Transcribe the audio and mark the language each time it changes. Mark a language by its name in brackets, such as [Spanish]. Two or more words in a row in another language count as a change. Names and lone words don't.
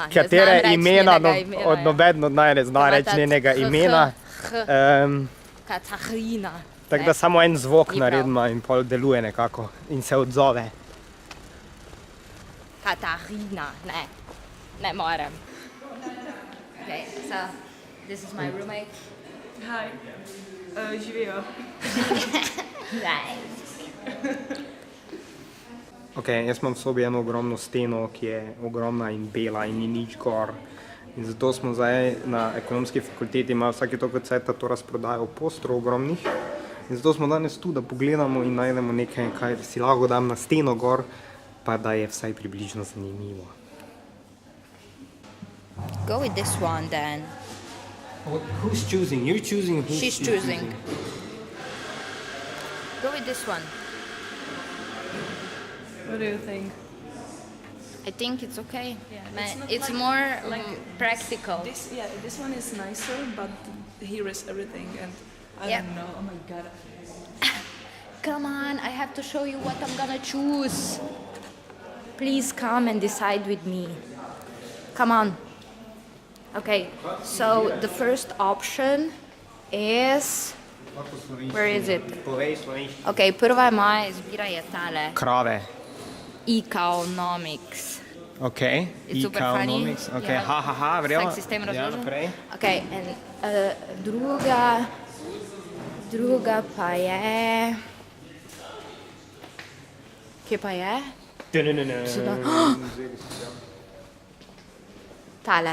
[Slovenian] Katere imena od noben od naj ne zna reči njenega imena. Katarina. Tako da samo en zvok naredimo in pol deluje nekako in se odzove. Katarina, ne morem. [English] Okay, so this is my roommate. Hi. [Slovenian] Živijo. Ok, jaz imam v sobi eno ogromno steno, ki je ogromna in bela in ni nič gor. In zato smo zdaj na ekonomski fakulteti imeli vsake toliko cajta to razprodajo postrov ogromnih. In zato smo danes tu, da pogledamo in najdemo nekaj, kaj si lahko dam na steno gor, pa da je vsaj približno zanimivo. [English] Go with this one then. Who's choosing? You're choosing? She's choosing. Go with this one. What do you think? I think it's okay. Yeah, It's not more like practical. This one is nicer, but here is everything, and I Yeah. don't know. Oh my god. Come on, I have to show you what I'm gonna choose. Please come and decide with me. Come on. Okay, so the first option is... Where is it? [Slovenian] Povej slovenščino. Okay, prva moja izbira je tale. Krave. Economics. Ok. [English] It's super funny. Economics. Ok, [Slovenian] Ja. ha, verjamem. Vsak sistem Ja, razložen. naprej. Okay, and druga pa je... Kje pa je? Tale.